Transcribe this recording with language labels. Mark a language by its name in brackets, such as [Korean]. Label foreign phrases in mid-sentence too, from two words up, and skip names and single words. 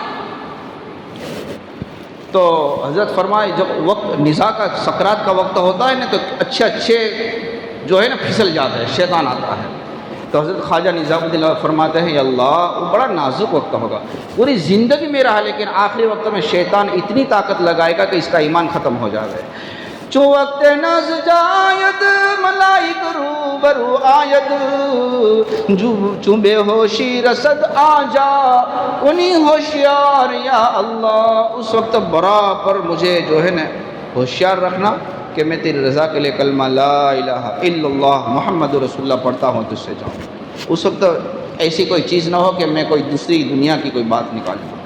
[Urdu] تو حضرت فرمائے جب وقت نزاع کا، سکرات کا وقت ہوتا ہے نا، تو اچھے جو ہے نا پھسل جاتا ہے، شیطان آتا ہے. تو حضرت خواجہ نظام الدین فرماتے ہیں یا اللہ وہ بڑا نازک وقت ہوگا، پوری زندگی میں رہا، لیکن آخری وقت میں شیطان اتنی طاقت لگائے گا کہ اس کا ایمان ختم ہو جائے. [Persian] چو وقت ناز جاید ملائک روبرو آید چو بے ہوشی رسد آجا کنی ہوشیار یا اللہ. [Urdu] اس وقت برابر مجھے جو ہے نا ہوشیار رکھنا کہ میں تیری رضا کے لیے کلمہ [Arabic] لا الہ الا اللہ محمد رسول اللہ [Urdu] پڑھتا ہوں تجھ سے جاؤں. اس وقت ایسی کوئی چیز نہ ہو کہ میں کوئی دوسری دنیا کی کوئی بات نکالوں.